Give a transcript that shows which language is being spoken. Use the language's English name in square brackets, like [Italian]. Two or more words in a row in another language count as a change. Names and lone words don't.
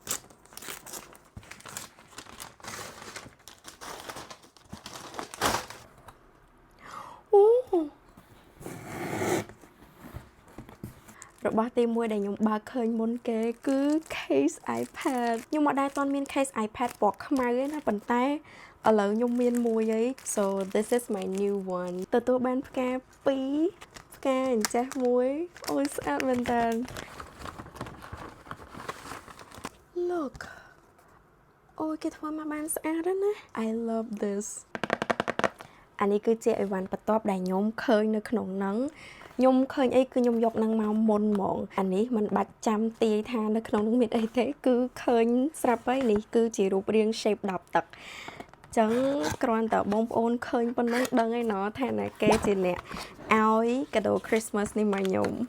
[Khmer] របស់ទី1ដែលខ្ញុំបើកឃើញមុនគេគឺ case iPad ខ្ញុំអត់ដែលទាន់មាន case iPad ពណ៌ខ្មៅទេណាប៉ុន្តែឥឡូវខ្ញុំមានមួយហើយ [English] so this is my new one [Khmer] ទទួលបានផ្កា2ផ្កាអញ្ចេះមួយអូយស្អាតមែនតើ look អូយគេធ្វើមកបានស្អាតណាស់ [English] I love this [Khmer] អានេះគឺជាអីវ៉ាន់បន្ទាប់ដែលខ្ញុំឃើញនៅក្នុងហ្នឹងខ្ញុំឃើញអីគឺខ្ញុំយកនឹងមកមុនហ្មងអានេះมันបាច់ចាំទាយថានៅក្នុងនោះមានអីទេគឺឃើញស្រាប់ហើយនេះគឺជារូបរាង shape ដបទឹកចឹងគ្រាន់តែបងប្អូនឃើញប៉ុណ្ណឹងដឹងហើយណថាណាគេជាអ្នកឲ្យកាដូ Christmas នេះមកខ្ញុំ